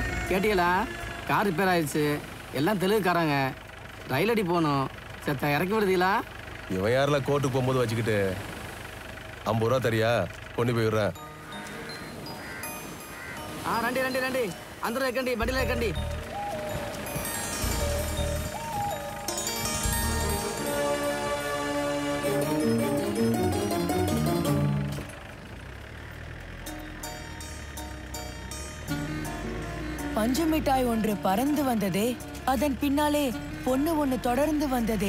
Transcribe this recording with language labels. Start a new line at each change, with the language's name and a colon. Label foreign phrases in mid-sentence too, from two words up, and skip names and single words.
Tamil: கேட்டீங்களா? கார் ரிப்பேர் ஆயிடுச்சு. எல்லாம் தெலுங்குக்காரங்க. ரயில் அடி போகணும். செத்த இறக்கி விடுதீங்களா? இவன் யாரில் கோர்ட்டுக்கு போகும்போது வச்சுக்கிட்டு 50 ரூபா தரியா? கொண்டு போய் விடுறேன்.
Telugu: రండి రండి రండి అందరూ ఎక్కండి బండిలో ఎక్కండి.
Tamil: பஞ்சு மிட்டாய் ஒன்று பறந்து வந்ததே, அதன் பின்னாலே பொண்ணு ஒன்று தொடர்ந்து வந்ததே.